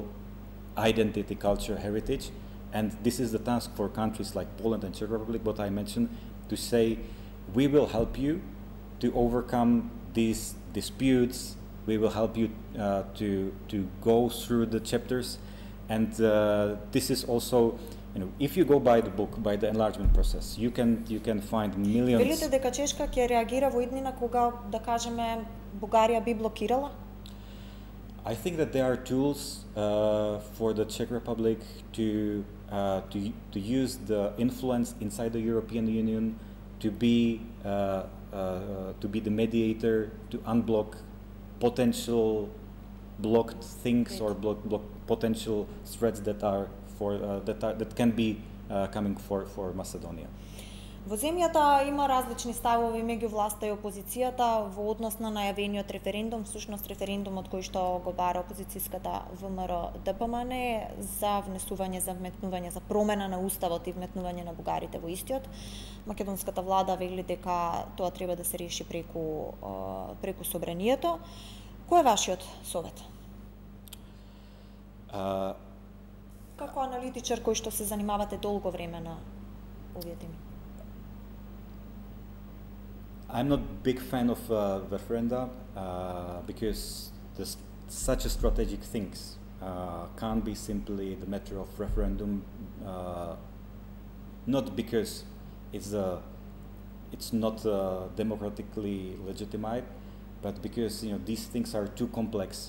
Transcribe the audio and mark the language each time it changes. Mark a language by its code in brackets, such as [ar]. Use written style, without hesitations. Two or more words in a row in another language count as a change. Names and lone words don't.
[en] identity, culture, heritage, and this is the task for countries like Poland and Czech Republic, what I mentioned, to say, we will help you to overcome these disputes, we will help you to go through the chapters, and this is also, you know, if you go by the book, by the enlargement process, you can find millions. [mk] Велите дека Чешка ќе реагира во иднина кога, да кажеме, Бугарија би блокирала? [en] I think that there are tools for the Czech Republic to use the influence inside the European Union to be the mediator, to unblock potential blocked things or block potential threats that are that can be coming for Macedonia. [mk] Во земјата има различни ставови меѓу власта и опозицијата во однос на најавениот референдум, всушност референдумот кој што го бара опозицијската ВМРО ДПМН за внесување, за вметнување, за промена на уставот и вметнување на бугарите во истиот. Македонската влада вели дека тоа треба да се реши преку собранието. Кој е вашиот совет? Како аналитичар кој што се занимавате долго време на овие теми? [en] I'm not big fan of referenda because such a strategic things can't be simply the matter of referendum. Not because it's not democratically legitimate, but because these things are too complex.